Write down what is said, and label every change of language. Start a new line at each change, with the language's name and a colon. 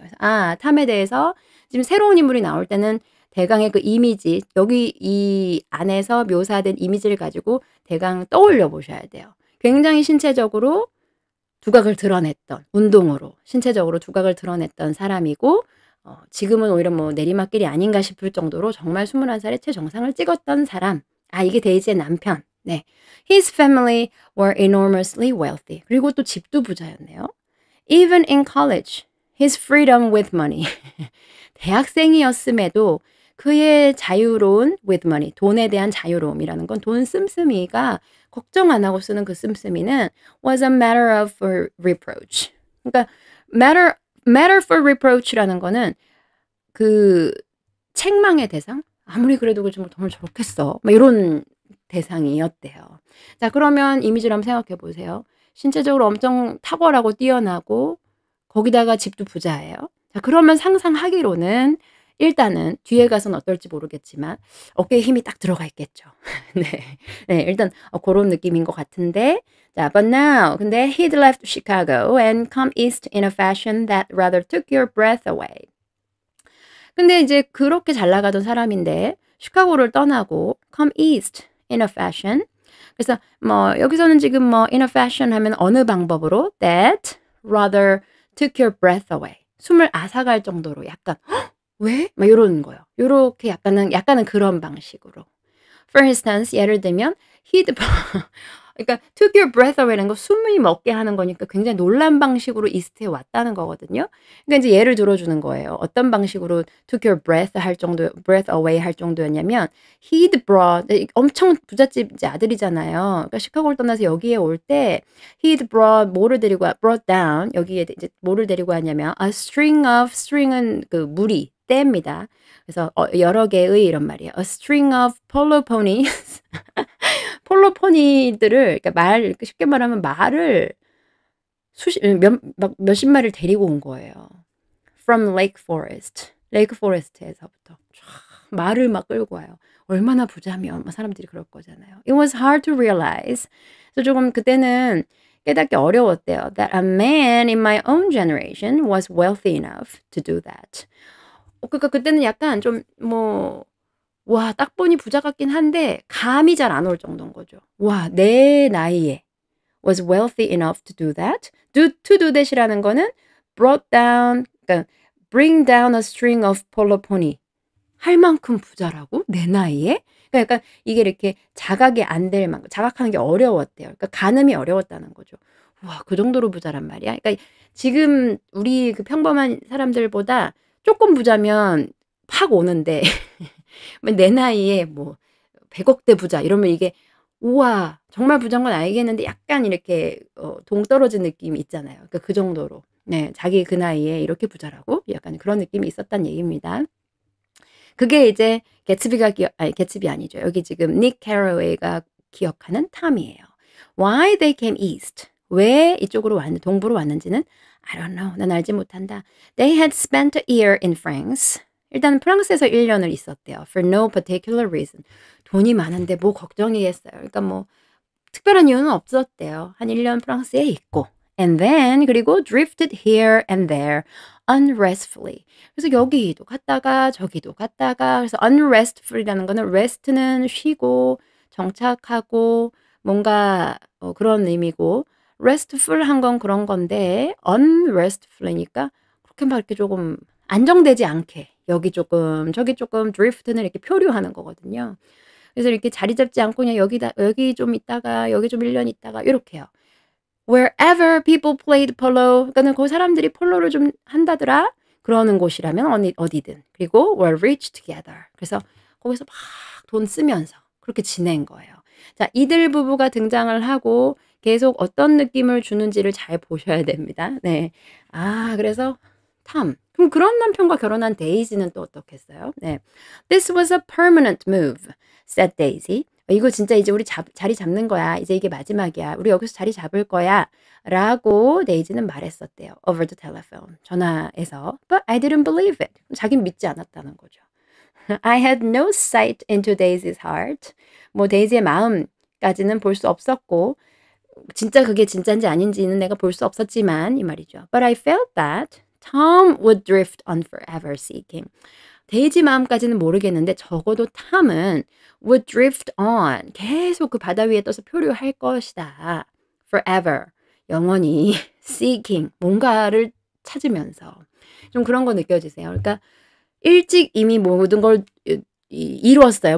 Korean: 그래서 탐에 대해서 지금 새로운 인물이 나올 때는 대강의 그 이미지, 여기 이 안에서 묘사된 이미지를 가지고 대강 떠올려 보셔야 돼요. 굉장히 신체적으로 두각을 드러냈던, 운동으로 신체적으로 두각을 드러냈던 사람이고 지금은 오히려 뭐 내리막길이 아닌가 싶을 정도로 정말 21살에 최정상을 찍었던 사람. 이게 데이지의 남편. 네.
English: His family were enormously wealthy.
Korean: 그리고 또 집도 부자였네요.
English: Even in college, his freedom with money.
Korean: 대학생이었음에도 그의 자유로운
English: with money,
Korean: 돈에 대한 자유로움이라는 건 돈 씀씀이가 걱정 안 하고 쓰는 그 씀씀이는
English: was a matter of for reproach.
Korean: 그러니까
English: matter for reproach
Korean: 라는 거는 그 책망의 대상? 아무리 그래도 그렇지 뭐 돈을 저렇게 써. 막 이런 대상이었대요. 자, 그러면 이미지를 한번 생각해 보세요. 신체적으로 엄청 탁월하고 뛰어나고 거기다가 집도 부자예요. 자, 그러면 상상하기로는 일단은 뒤에 가서는 어떨지 모르겠지만 어깨에 힘이 딱 들어가 있겠죠. 네. 네, 일단 그런 느낌인 것 같은데 자,
English: but now
Korean: 근데
English: he'd left Chicago and come east in a fashion that rather took your breath away.
Korean: 근데 이제 그렇게 잘 나가던 사람인데 시카고를 떠나고
English: come east in a fashion.
Korean: 그래서 뭐 여기서는 지금 뭐
English: in a fashion
Korean: 하면 어느 방법으로
English: that rather took your breath away.
Korean: 숨을 앗아갈 정도로 약간 "헉, 왜?" 막 요런 거요. 요렇게 약간은 그런 방식으로.
English: For instance
Korean: 예를 들면 he'd 그러니까
English: took your breath away
Korean: 라는 거 숨이 멎게 하는 거니까 굉장히 놀란 방식으로 이스트에 왔다는 거거든요. 그러니까 이제 예를 들어 주는 거예요. 어떤 방식으로
English: took your breath away
Korean: 할 정도였냐면
English: he'd brought
Korean: 엄청 부잣집 이제 아들이잖아요. 그러니까 시카고를 떠나서 여기에 올 때
English: he'd brought down
Korean: 여기에 이제 뭐를 데리고 왔냐면 string은 그 무리 떼입니다. 그래서 여러 개의 이런 말이에요.
English: A string of polo ponies
Korean: 폴로 포니들을 그러니까 이렇게 쉽게 말하면 말을 막 몇십 마리를 데리고 온 거예요.
English: From Lake Forest.
Korean: 레이크 포레스트에서부터 쫙 말을 막 끌고 와요. 얼마나 부자면 막 사람들이 그럴 거잖아요.
English: It was hard to realize.
Korean: 그래서 조금 그때는 깨닫기 어려웠대요.
English: That a man in my own generation was wealthy enough to do that.
Korean: 그러니까 그때는 약간 좀 와, 딱 보니 부자 같긴 한데 감이 잘 안 올 정도인 거죠. 와, 내 나이에
English: was wealthy enough to do that. to do that
Korean: 이라는 거는 그러니까
English: bring down a string of polo pony.
Korean: 할 만큼 부자라고? 내 나이에? 그러니까 약간 이게 이렇게 자각이 안 될 만큼 자각하는 게 어려웠대요. 그러니까 가늠이 어려웠다는 거죠. 와, 그 정도로 부자란 말이야. 그러니까 지금 우리 그 평범한 사람들보다 조금 부자면 팍 오는데 내 나이에 뭐 100억대 부자 이러면 이게 우와 정말 부자인 건 알겠는데 약간 이렇게 동떨어진 느낌이 있잖아요. 그러니까 그 정도로 네, 자기 그 나이에 이렇게 부자라고 약간 그런 느낌이 있었단 얘기입니다. 그게 이제 개츠비 아니죠. 여기 지금 닉 캐러웨이가 기억하는 탐이에요.
English: Why they came east?
Korean: 왜 이쪽으로 동부로 왔는지는
English: I don't know.
Korean: 난 알지 못한다.
English: They had spent a year in France.
Korean: 일단 프랑스에서 1년을 있었대요.
English: For no particular reason.
Korean: 돈이 많은데 뭐 걱정이겠어요. 그러니까 뭐 특별한 이유는 없었대요. 한 1년 프랑스에 있고.
English: And then
Korean: 그리고
English: drifted here and there unrestfully.
Korean: 그래서 여기도 갔다가 저기도 갔다가 그래서 unrestful이라는 거는 rest는 쉬고 정착하고 뭔가 그런 의미고 restful한 건 그런 건데 unrestful이니까 그렇게 막 이렇게 조금 안정되지 않게 여기 조금 저기 조금 drift는 이렇게 표류하는 거거든요. 그래서 이렇게 자리 잡지 않고 그냥 여기 좀 있다가 여기 좀 1년 있다가 이렇게요.
English: Wherever people played polo
Korean: 그러니까는 그 사람들이 폴로를 좀 한다더라. 그러는 곳이라면 어디든. 그리고
English: were rich together.
Korean: 그래서 거기서 막 돈 쓰면서 그렇게 지낸 거예요. 자, 이들 부부가 등장을 하고 계속 어떤 느낌을 주는지를 잘 보셔야 됩니다. 네. 아, 그래서 그럼 그런 남편과 결혼한 데이지는 또 어떻겠어요? 네.
English: This was a permanent move, said Daisy.
Korean: 이거 진짜 이제 우리 자리 잡는 거야. 이제 이게 마지막이야. 우리 여기서 자리 잡을 거야. 라고 데이지는 말했었대요.
English: Over the telephone.
Korean: 전화에서.
English: But I didn't believe it.
Korean: 자긴 믿지 않았다는 거죠.
English: I had no sight into Daisy's heart.
Korean: 뭐 데이지의 마음까지는 볼 수 없었고 진짜 그게 진짜인지 아닌지는 내가 볼 수 없었지만 이 말이죠.
English: But I felt that Tom would drift on forever seeking.
Korean: 데이지 마음까지는 모르겠는데 적어도 탐은
English: would drift on.
Korean: 계속 그 바다 위에 떠서 표류할 것이다.
English: Forever.
Korean: 영원히
English: seeking.
Korean: 뭔가를 찾으면서. 좀 그런 거 느껴지세요. 그러니까 일찍 이미 모든 걸 이루었어요.